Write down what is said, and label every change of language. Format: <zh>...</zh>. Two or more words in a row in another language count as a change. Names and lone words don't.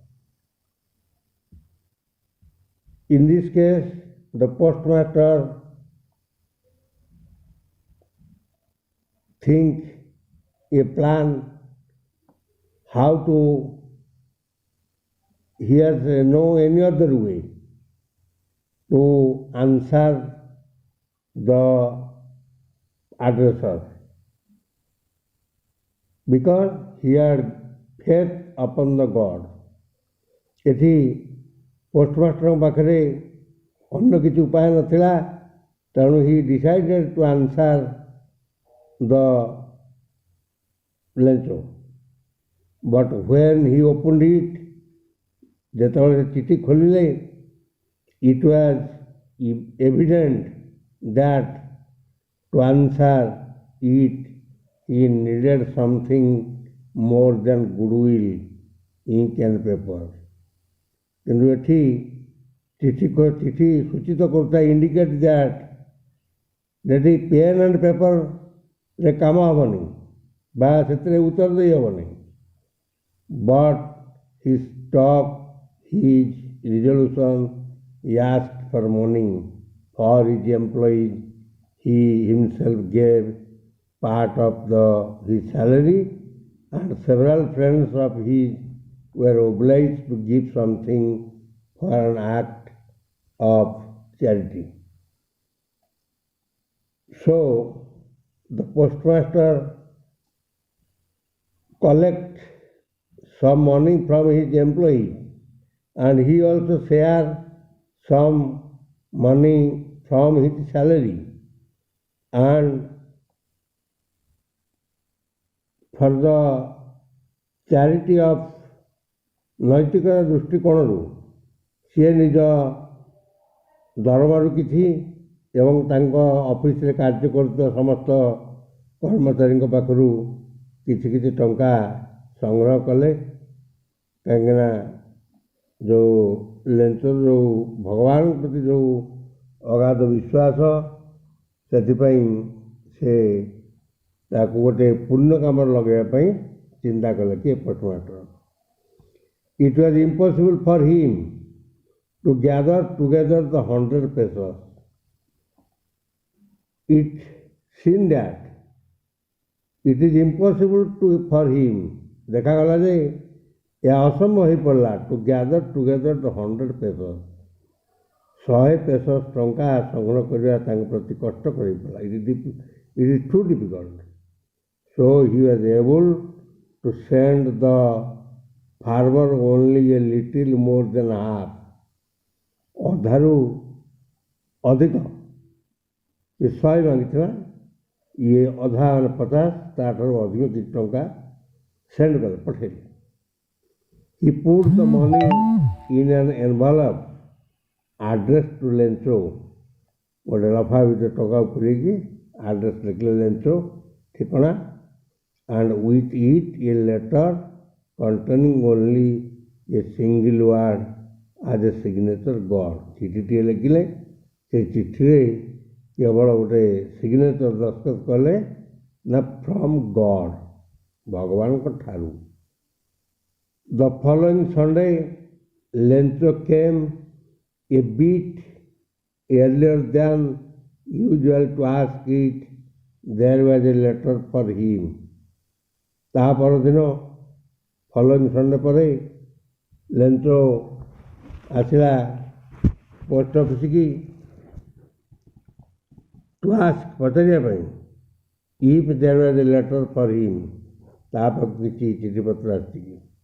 <en>In this case, the postmaster think a plan how to, he has no any other way to answer the addressor, because he had faith upon the God.</en> <or>ଏଠି ପୋଷ୍ଟମାଷ୍ଟରଙ୍କ ପାଖରେ ଅନ୍ୟ କିଛି ଉପାୟ ନଥିଲା, ତେଣୁ</or> <en>he decided to answer the Lencho. But when he opened it,</en> <or>ଯେତେବେଳେ ସେ ଚିଠି ଖୋଲିଲେ,</or> <en>it was evident that to answer it he needed something more than goodwill, ink and paper.</en> <or>କିନ୍ତୁ ଏଠି ଚିଠି ସୂଚିତ କରୁଥିବା</or> <en>indicate that</en> <or>ଯଦି</or> <en>pen and paperରେ</en> <or>କାମ ହେବନି ବା ସେଥିରେ ଉତ୍ତର ଦେଇ ହେବନି,</or> <en>but he stuck his resolution, he asked for money for his employees, he himself gave part of his salary, and several friends of his were obliged to give something for an act of charity. So the postmaster collect some money from his employee, and he also share some money from his salary, and for the charity of</en> <or>ନୈତିକତା ଦୃଷ୍ଟିକୋଣରୁ ସିଏ ନିଜ ଦରମାରୁ କିଛି ଏବଂ ତାଙ୍କ ଅଫିସରେ କାର୍ଯ୍ୟ କରୁଥିବା ସମସ୍ତ କର୍ମଚାରୀଙ୍କ ପାଖରୁ କିଛି କିଛି ଟଙ୍କା ସଂଗ୍ରହ କଲେ। କାହିଁକିନା ଯେଉଁ ଲେଞ୍ଚର ଯେଉଁ ଭଗବାନଙ୍କ ପ୍ରତି ଯେଉଁ ଅଗାଧ ବିଶ୍ୱାସ, ସେଥିପାଇଁ ସେ ତାକୁ ଗୋଟେ ପୁଣ୍ୟ କାମରେ ଲଗାଇବା ପାଇଁ ଚିନ୍ତା କଲେ କିଏ ପୋଷ୍ଟମାଷ୍ଟର।</or> <en>It was impossible for him to gather together the 100 pesos. It seen that it is impossible for him,</en> <or>ଦେଖାଗଲା ଯେ ଏହା ଅସମ୍ଭବ ହୋଇପଡ଼ିଲା</or> <en>to gather together the 100 pesos,</en> <or>100 pesos ଟଙ୍କା ସଂଗ୍ରହ କରିବା ତାଙ୍କ ପ୍ରତି କଷ୍ଟକର ହୋଇପଡ଼ିଲା।</or> <en>It is too difficult. So he was able to send the farmer only a little more than half,</en> <or>ଅଧାରୁ ଅଧିକ ସେ 100 ମାଗିଥିଲା, ଇଏ ଅଧା 50, ତାଠାରୁ ଅଧିକ କିଛି ଟଙ୍କା ସେଣ୍ଡ କଲେ, ପଠେଇଲେ।</or> <en>He put the money in an envelope addressed to ଲେଞ୍ଚୋ,</en> <or>ଗୋଟେ ଲଫା ଭିତରେ ଟଙ୍କା ପୁରେଇକି ଆଡ୍ରେସ୍ ଲେଖିଲେ ଲେଞ୍ଚୋ ଠିକଣା,</or> <en>and with it a letter containing only a single word as a signature God.</en> <or>ଚିଠିଟିଏ ଲେଖିଲେ, ସେ ଚିଠିରେ କେବଳ ଗୋଟେ ସିଗ୍ନେଚର ଦସ୍ତଖତ କଲେ ନା</or> <en>from God,</en> <or>ଭଗବାନଙ୍କ ଠାରୁ।</or> <en>The following Sunday, ଲେଞ୍ଚୋ came a bit earlier than usual to ask it there was a letter for him.</en> <or>ତା ପରଦିନ</or> <en>following Sunday</en> <or>ପରେ ଲେଞ୍ଚୋ ଆସିଲା ପୋଷ୍ଟ ଅଫିସକି</or> <en>to ask,</en> <or>ପଚାରିବା ପାଇଁ</or> <en>if there was a letter for him,</en> <or>ତା ପାଖକୁ କିଛି ଚିଠିପତ୍ର ଆସିଛି।</or>